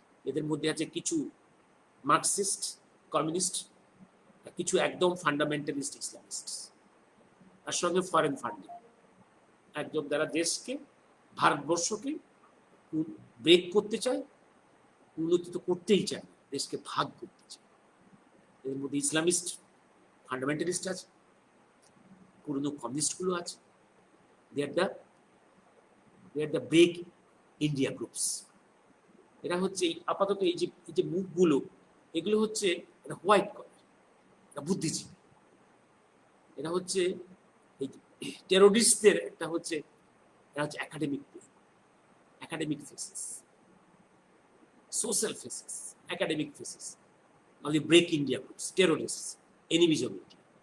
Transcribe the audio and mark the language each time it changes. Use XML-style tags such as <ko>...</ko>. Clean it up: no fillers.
<bn>এদের মধ্যে আছে কিছু মার্কসিস্ট, কমিউনিস্ট, কিছু একদম ফান্ডামেন্টালিস্ট ইসলামিস্ট, তার সঙ্গে ফরেন ফান্ডিং, একদম যারা দেশকে, ভারতবর্ষকে ব্রেক করতে চায়, উন্নতি তো করতেই চায়, দেশকে ভাগ করতে চায়। এর মধ্যে ইসলামিস্ট, ফান্ডামেন্টালিস্ট আছে, পুরনো কমিউনিস্টগুলো আছে।</bn> <en>they are the break India groups.</en> <bn>এরা হচ্ছে আপাতত এই যে মুখগুলো, এগুলো হচ্ছে হোয়াইট কলার, এটা বুদ্ধিজীবী, এরা হচ্ছে এই টেরোরিস্টদের একটা হচ্ছে, এরা হচ্ছে academic faces, social faces, academic faces,</bn> <en>only break India groups, terrorists, enemies of India.</en>